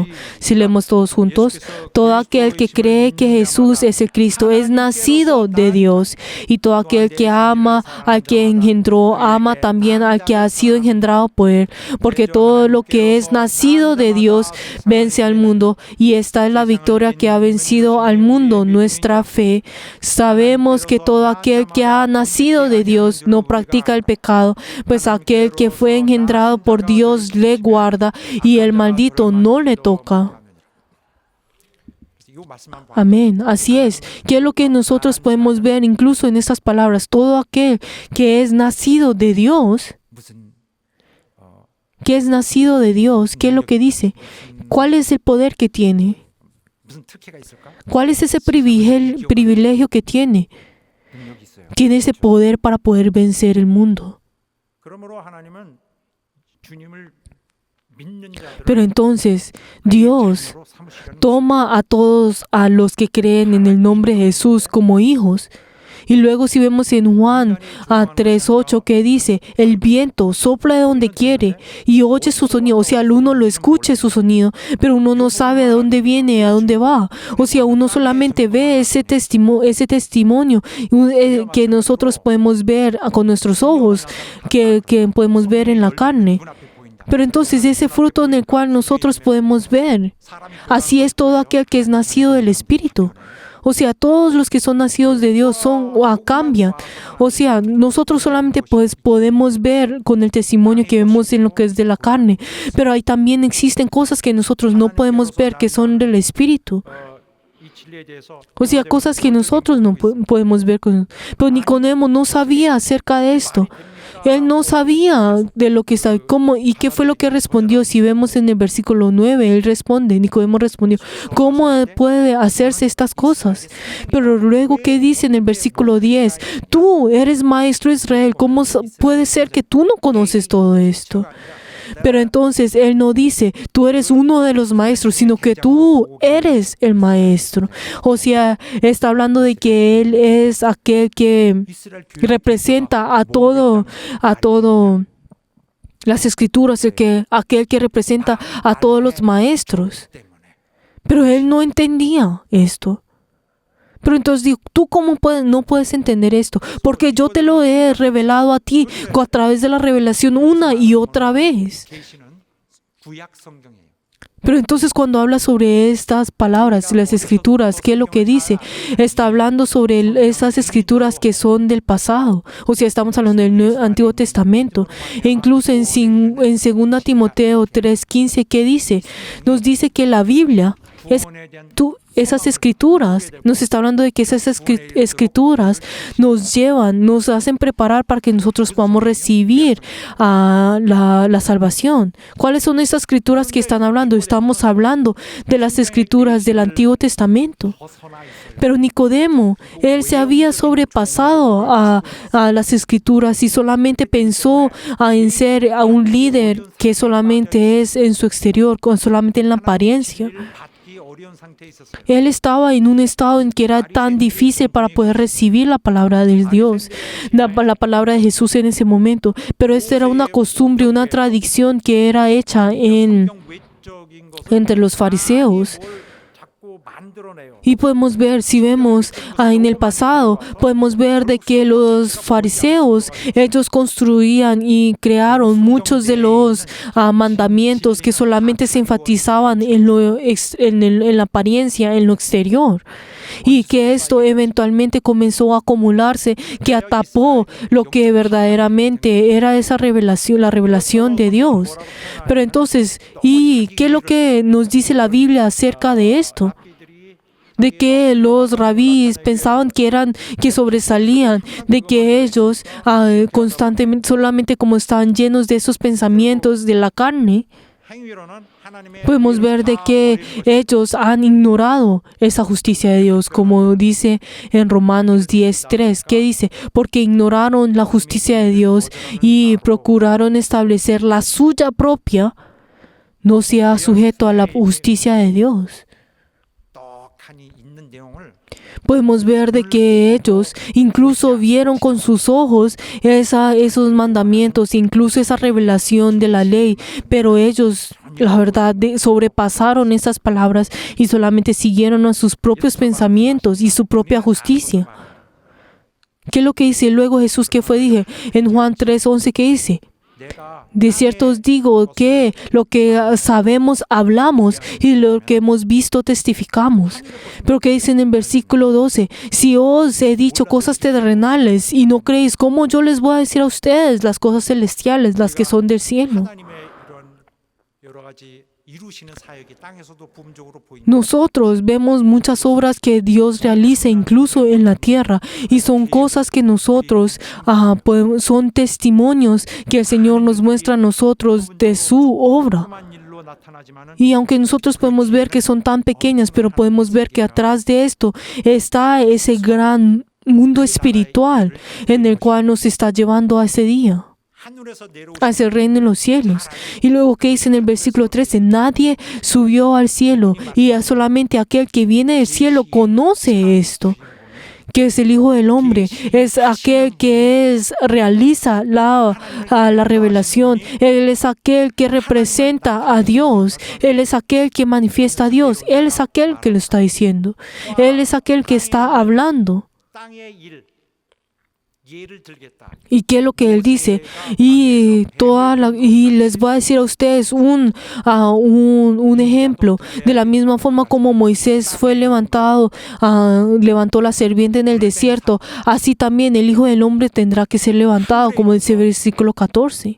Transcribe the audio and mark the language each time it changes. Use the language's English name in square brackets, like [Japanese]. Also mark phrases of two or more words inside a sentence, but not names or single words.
[Spanish] Si leemos todos juntos: todo aquel que cree que Jesús es el Cristo es nacido de Dios, y todo aquel que ama al que engendró, ama también al que ha sido engendrado por él, porque todo lo que es nacido de Dios vence al mundo, y esta es la victoria que ha vencido al mundo, nuestra fe. Sabemos que todo aquel que ha nacido de Dios no practica el pecado, pues aquel que fue engendrado por Dios le guarda, y el maldito no le toca. [Korean] 이 말씀만 봐. [Spanish] Amén. Así es. ¿Qué es lo que nosotros podemos ver incluso en estas palabras? Todo aquel que es nacido de Dios, [Korean] 무슨 [Spanish] que es nacido de Dios, ¿qué es lo que dice? ¿Cuál es el poder que tiene? [Korean] 무슨 특혜가 있을까? [Spanish] ¿Cuál es ese privilegio que tiene? [Korean] 능력이 있어요. [Spanish] Tiene ese poder para poder vencer el mundo. [Korean] 그러므로 하나님은 주님을 믿는 자들을 [Spanish] Pero entonces, Dios [Korean] 자녀로 삼으시려는 [Spanish] toma a todos a los que creen en el nombre de Jesús como hijos. Y luego si vemos en Juan 3:8 que dice: el viento sopla de donde quiere y oye su sonido. O sea, el uno lo escuche su sonido, pero uno no sabe de dónde viene, a dónde va. O sea, uno solamente ve ese testimonio que nosotros podemos ver con nuestros ojos, que podemos ver en la carne. [Korean] 문 앞에 보인다. [Spanish] Pero entonces ese fruto en el cual nosotros podemos ver, [Korean] 사람이 [Spanish] así es todo aquel que es nacido del Espíritu. O sea, todos los que son nacidos de Dios cambian. O sea, nosotros solamente pues podemos ver con el testimonio que vemos en lo que es de la carne, pero ahí también existen cosas que nosotros no podemos ver que son del Espíritu. [Korean] 이 진리에 대해서 [Spanish] O sea, cosas que nosotros no podemos ver. Pero Nicodemo no sabía acerca de esto. Él no sabía de lo que estaba, cómo y qué fue lo que respondió. Si vemos en el versículo 9, él responde, Nicodemo respondió: ¿cómo puede hacerse estas cosas? Pero luego, ¿qué dice en el versículo 10? Tú eres maestro de Israel, ¿cómo puede ser que tú no conoces todo esto? Pero entonces él no dice: tú eres uno de los maestros, sino que tú eres el maestro. O sea, está hablando de que él es aquel que [Korean] 이스라엘 교회 [Spanish] representa a todo las escrituras, aquel que representa a todos los maestros. [Korean] 때문에 [Spanish] Pero él no entendía esto. Pero entonces digo: ¿tú cómo no puedes entender esto? Porque yo te lo he revelado a ti a través de la revelación una y otra vez. [Korean] 계시는 구약 성경이에요. [Spanish] Pero entonces cuando habla sobre estas palabras, las escrituras, ¿qué es lo que dice? Está hablando sobre esas escrituras que son del pasado. O sea, estamos hablando del Antiguo Testamento. E incluso en 2 Timoteo 3:15, ¿qué dice? Nos dice que la Biblia es [Korean] 구원에 대한 [Spanish] esas escrituras, nos está hablando de que esas escrituras nos hacen preparar para que nosotros podamos recibir la salvación. ¿Cuáles son esas escrituras que están hablando? Estamos hablando de las escrituras del Antiguo Testamento. [Korean] 벗어나 있어요. [Spanish] Pero Nicodemo, él se había sobrepasado a las escrituras y solamente pensó en ser a un líder que solamente es en su exterior, solamente en la apariencia. [Korean] 받기 어려운 상태에 있었어요. [Spanish] Él estaba en un estado en que era tan difícil para poder recibir la palabra de Dios, la palabra de Jesús en ese momento. Pero esta era una costumbre, una tradición que era hecha [Korean] 성경 외적인 것을 [Spanish] entre los fariseos. [Korean] 뭘 자꾸 만들어내요. [Spanish] Y podemos ver, si vemos en el pasado, podemos ver de que los fariseos, ellos construían y crearon muchos de los mandamientos que solamente se enfatizaban en la apariencia, en lo exterior. Y que esto eventualmente comenzó a acumularse, que atapó lo que verdaderamente era esa revelación, la revelación de Dios. Pero entonces, ¿y qué es lo que nos dice la Biblia acerca de esto? [Korean] 악기들이 [Spanish] de que los rabíes pensaban que sobresalían, de que ellos constantemente, solamente como estaban llenos de esos pensamientos de la carne, [Korean] 행위로는 하나님의 [Spanish] podemos ver de que ellos han ignorado esa justicia de Dios, como dice en Romanos 10:3, que dice, porque ignoraron la justicia de Dios y procuraron establecer la suya propia, no sea sujeto a la justicia de Dios. [Korean] 떡하니 있는 내용을 [Spanish] Podemos ver de que ellos incluso vieron con sus ojos esos mandamientos, incluso esa revelación de la ley, pero ellos, la verdad, sobrepasaron esas palabras y solamente siguieron a sus propios pensamientos y su propia justicia. ¿Qué es lo que dice luego Jesús? ¿Qué fue? Dije en Juan 3:11, ¿qué dice? [Korean] 내가 [Spanish] De cierto os digo que lo que sabemos hablamos y lo que hemos visto testificamos. Pero que dice en el versículo 12, si os he dicho cosas terrenales y no creéis, ¿cómo yo les voy a decir a ustedes las cosas celestiales, las que son del cielo? [Korean] 하나님의 이런 여러 가지 이루시는 사역이 땅에서도 부분적으로 보입니다. [Spanish] Nosotros vemos muchas obras que Dios realiza incluso en la tierra y son cosas que nosotros son testimonios que el Señor nos muestra a nosotros de su obra. [Korean] 한 일로 나타나지만은 [Spanish] Y aunque nosotros podemos ver que son tan pequeñas, pero podemos ver que atrás de esto está ese gran mundo espiritual en el cual nos está llevando a ese día, [Korean] 하늘에서 내려오신 [Spanish] a ese reino en los cielos. Y luego que dice en el versículo 13, nadie subió al cielo y solamente aquel que viene del cielo conoce esto, que es el Hijo del Hombre, es aquel que realiza la revelación. Él es aquel que representa a Dios. Él es aquel que manifiesta a Dios. Él es aquel que lo está diciendo. Él es aquel que está hablando. [Korean] 땅의 일 예를 들겠다. [Spanish] ¿Y qué es lo que Él dice? Y les voy a decir a ustedes un ejemplo. De la misma forma como Moisés levantó la serpiente en el desierto, así también el Hijo del Hombre tendrá que ser levantado, como dice el versículo 14.